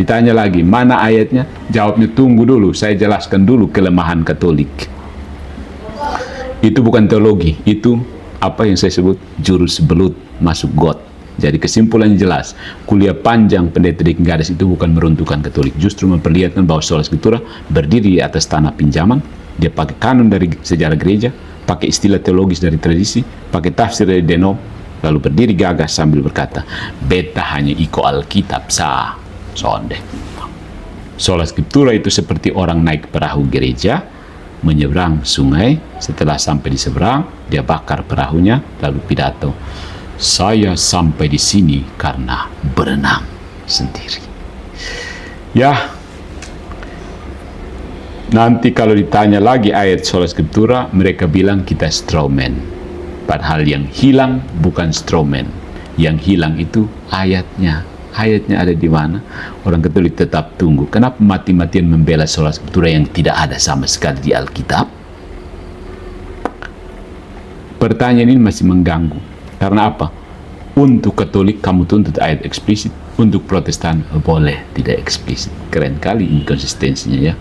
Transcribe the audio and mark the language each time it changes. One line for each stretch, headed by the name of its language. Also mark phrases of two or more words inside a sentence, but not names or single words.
Indonesian: Ditanya lagi mana ayatnya, jawabnya tunggu dulu, saya jelaskan dulu kelemahan Katolik. Itu bukan teologi, itu apa yang saya sebut jurus belut masuk got. Jadi kesimpulannya jelas, kuliah panjang pendeta Diki Gadas itu bukan meruntuhkan Katolik, justru memperlihatkan bahwa
Latin: sola scriptura
Indonesian: berdiri di atas tanah pinjaman. Dia pakai kanon dari sejarah gereja, pakai istilah teologis dari tradisi, pakai tafsir dari Denom, lalu berdiri gagah sambil berkata,
Kupang Malay: beta hanya iko Alkitab sah, sonde.
Latin: Sola scriptura
Indonesian: itu seperti orang naik perahu gereja, menyeberang sungai, setelah sampai di seberang, dia bakar perahunya, lalu pidato, saya sampai di sini karena berenang sendiri. Ya, nanti kalau ditanya lagi ayat
Latin: sola scriptura,
Indonesian: mereka bilang kita strawman. Padahal yang hilang bukan strawman. Yang hilang itu ayatnya. Ayatnya ada di mana? Orang Katolik tetap tunggu. Kenapa mati-matian membela
Latin: sola scriptura
Indonesian: yang tidak ada sama sekali di Alkitab? Pertanyaan ini masih mengganggu. Karena apa? Untuk Katolik kamu tuntut ayat eksplisit, untuk Protestan boleh tidak eksplisit. Keren kali inkonsistensinya ya.